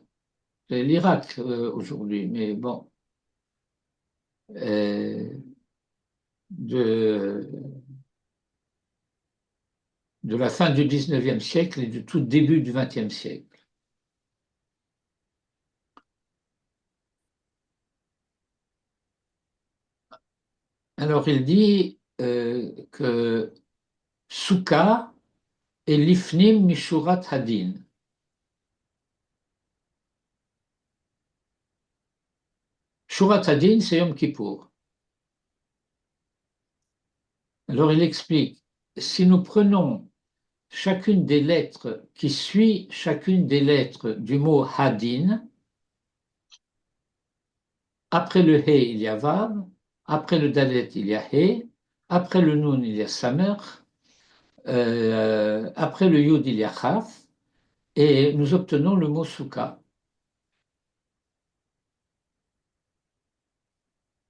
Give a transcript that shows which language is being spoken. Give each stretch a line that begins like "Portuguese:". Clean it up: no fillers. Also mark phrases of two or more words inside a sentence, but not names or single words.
French: C'est l'Irak aujourd'hui, mais bon, euh, de, de la fin du 19e siècle et du tout début du 20e siècle. Alors il dit que Souka est
Hebrew: לפנים משורת הדין. שורת הדין,
French: c'est Yom Kippour. Alors il explique, si nous prenons chacune des lettres qui suit chacune des lettres du mot hadin, après le he, il y a vav, après le dalet, il y a he, après le nun, il y a samer, après le yud, il y a chaf, et nous obtenons le mot souka.